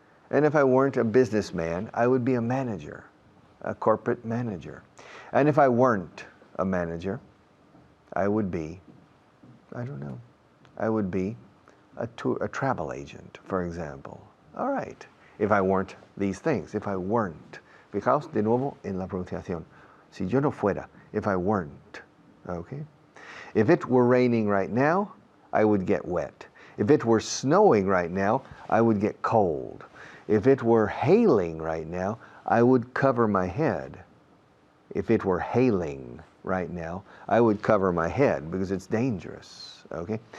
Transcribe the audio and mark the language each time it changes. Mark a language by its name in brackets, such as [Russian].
[English] And if I weren't a businessman, I would be a manager, a corporate manager. And if I weren't a manager, I would be, I don't know, I would be a travel agent, for example. All right, if I weren't these things, if I weren't. [Spanish] Fijaos de nuevo en la pronunciación. Si yo no fuera, [English] if I weren't, okay? If it were raining right now, I would get wet. If it were snowing right now, I would get cold. If it were hailing right now, I would cover my head. If it were hailing right now, I would cover my head because it's dangerous, okay?